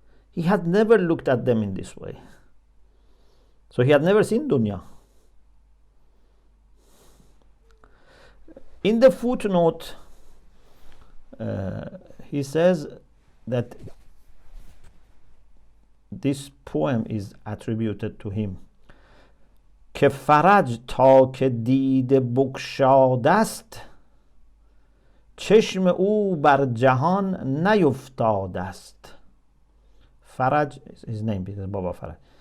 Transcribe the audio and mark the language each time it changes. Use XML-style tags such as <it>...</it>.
<en>He had never looked at them in this way. So he had never seen dunya. In the footnote, he says that this poem is attributed to him.</en> <fa>که فرج تا که دیده بگشاده است، چشم او بر جهان نیفتاده است.</fa> <en>Faraj is his name because Baba Faraj.</en>